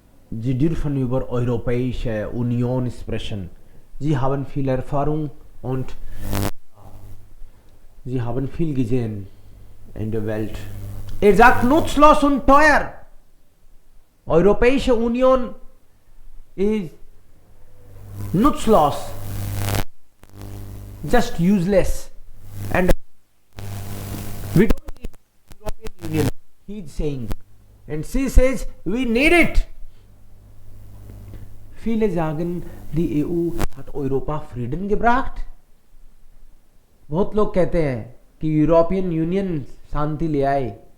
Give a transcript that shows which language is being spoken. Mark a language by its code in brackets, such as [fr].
[de] Sie dürfen über Europäische Union sprechen. Sie haben viel Erfahrung und sie haben viel gesehen in der Welt. Er sagt nutzlos und teuer. Europäische Union ist nutzlos, [en] just useless, and we don't need European Union, he is saying, and she says we need it. [de] Viele sagen, die EU hat Europa Frieden gebracht. [hi] बहुत लोग कहते हैं कि European union शांति ले आए.